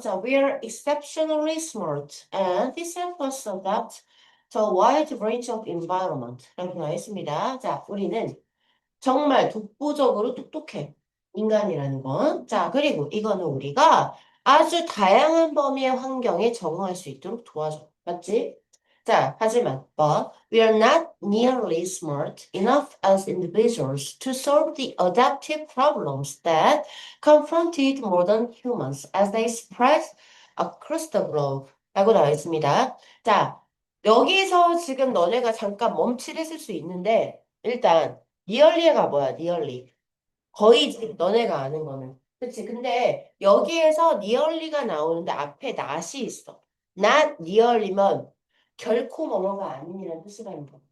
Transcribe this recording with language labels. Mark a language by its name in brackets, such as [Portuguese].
[English] 자, we are exceptionally smart and this helps us adapt to a wide range of environment. [Korean] 라고 나와 있습니다. 자, 우리는 정말 독보적으로 똑똑해. 인간이라는 건. 자, 그리고 이거는 우리가 아주 다양한 범위의 환경에 적응할 수 있도록 도와줘. 맞지? 자, 하지만, [English] but we are not nearly smart enough as individuals to solve the adaptive problems that confronted modern humans as they spread across the globe. [Korean] 라고 나와 있습니다. 자, 여기서 지금 너네가 잠깐 멈칫했을 수 있는데, 일단, 니얼리가 뭐야, 니얼리. 거의 지금 너네가 아는 거는. 그치? 근데 여기에서 니얼리가 나오는데 앞에 not이 있어. not nearly면 결코 뭐뭐가 아닌이라는 뜻이라는 거.